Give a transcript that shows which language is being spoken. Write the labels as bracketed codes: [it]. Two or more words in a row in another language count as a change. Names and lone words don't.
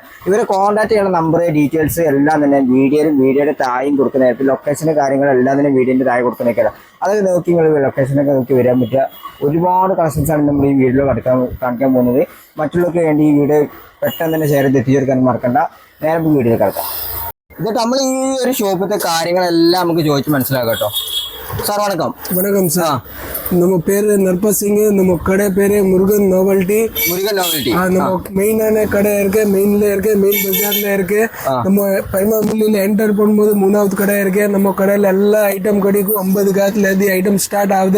[ml] ഇവരെ കോൺടാക്ട് ചെയ്യുന്ന നമ്പർ ഡീറ്റെയിൽസ് എല്ലാം തന്നെ വീഡിയോയുടെ താഴെയും കൊടുക്കുന്ന ലൊക്കേഷൻ്റെ കാര്യങ്ങളെല്ലാം തന്നെ വീഡിയോൻ്റെ താഴെ കൊടുക്കുന്നേക്കാം. അതൊക്കെ നോക്കി നിങ്ങൾ ലൊക്കേഷനൊക്കെ നോക്കി വരാൻ പറ്റുക. ഒരുപാട് കളക്ഷൻസാണ് നമ്മൾ ഈ വീഡിയോ കാണിക്കാൻ പോകുന്നത്. മറ്റുള്ളവർക്ക് വേണ്ടി ഈ വീഡിയോ പെട്ടെന്ന് തന്നെ ഷെയർ ചെയ്ത് എത്തിച്ചെടുക്കാൻ മറക്കണ്ട. നേരെ നമുക്ക് വീഡിയോയിൽ കിടക്കാം. എന്നിട്ട് നമ്മൾ ഈ ഒരു ഷോപ്പിലത്തെ കാര്യങ്ങളെല്ലാം നമുക്ക് ചോദിച്ച് മനസ്സിലാക്കാം കേട്ടോ. [ta] சார் வணக்கம். வணக்கம் சார். நம்ம பேரு நற்ப சிங். நம்ம கடை பேரு முருகன் நோவல்ட்டி. நம்ம மெயினான கடை இருக்கு. மெயின்ல இருக்கு. மெயின் பஜார்ல இருக்கு. நம்ம பரிமாமில்லில என்டர் பண்ணும்போது 3வது கடை இருக்கு. நம்ம கடையில எல்லா ஐட்டம் கிடைக்கும். 50 காசுல இருந்து ஐட்டம் ஸ்டார்ட் ஆகுது.